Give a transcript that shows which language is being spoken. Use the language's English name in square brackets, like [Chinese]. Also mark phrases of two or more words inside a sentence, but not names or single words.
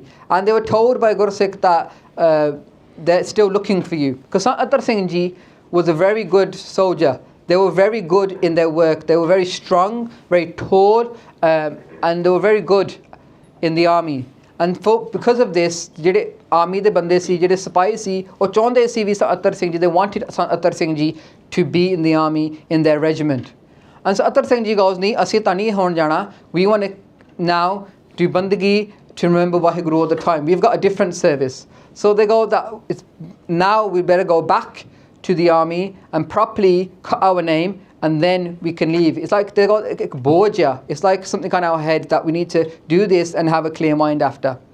[English] And they were told by Gursikh that they're still looking for you. Because Sant Atar Singh Ji was a very good soldier. They were very good in their work. They were very strong, very tall, and they were very good in the army. And because of this, [Punjabi] ਜਿਹੜੇ army ਦੇ ਬੰਦੇ ਸੀ, ਜਿਹੜੇ ਸਿਪਾਹੀ ਸੀ, ਉਹ ਚਾਹੁੰਦੇ ਸੀ ਵੀ Sant Atar Singh Ji, [English] they wanted Sant Atar Singh Ji to be in the army, in their regiment. And Sant Atar Singh Ji goes, [Punjabi] nahi, ਅਸੀਂ ਤਾਂ ਨਹੀਂ ਹੋਣ ਜਾਣਾ. [English] We want to now do bandagi to remember WhyGuru all the time. We've got a different service. So they go that now we better go back to the army and properly cut our name, and then we can leave. It's like they got a boja. It's like something on our head that we need to do this and have a clear mind after.